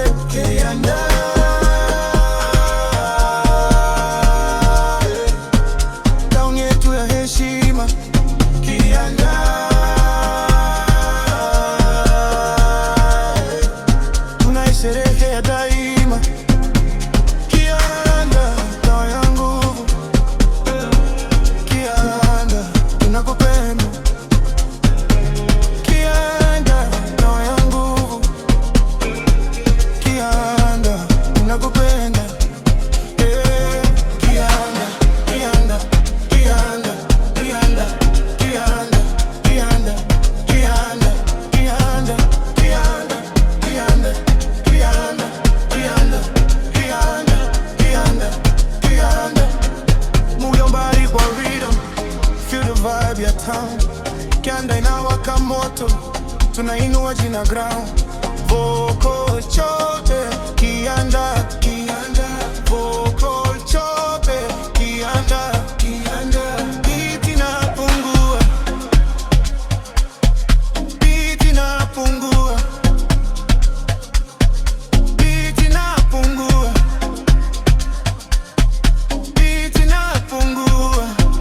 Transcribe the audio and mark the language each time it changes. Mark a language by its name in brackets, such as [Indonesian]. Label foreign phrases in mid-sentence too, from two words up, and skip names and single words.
[Swahili] Kianda town yetu ya heshima. Kianda tunaisherehekea daima. Kianda town ya nguvu. Kianda tunakupenda. Kianda town ya nguvu. Kianda tunakupenda. Kianda, Kianda, Kianda, Kianda, Kianda, Kianda, Kianda, Kianda, Kianda, Kianda, Kianda, Kianda, Kianda, Kianda. Muyomba kwa rhythm, [English] feel the vibe [Swahili] ya town. Kianda inawaka moto, tunainua jina ground. Vocal chote, Kianda, Kianda. Vocal chote, Kianda, Kianda. Beat inapungua, beat inapungua, beat inapungua, beat inapungua.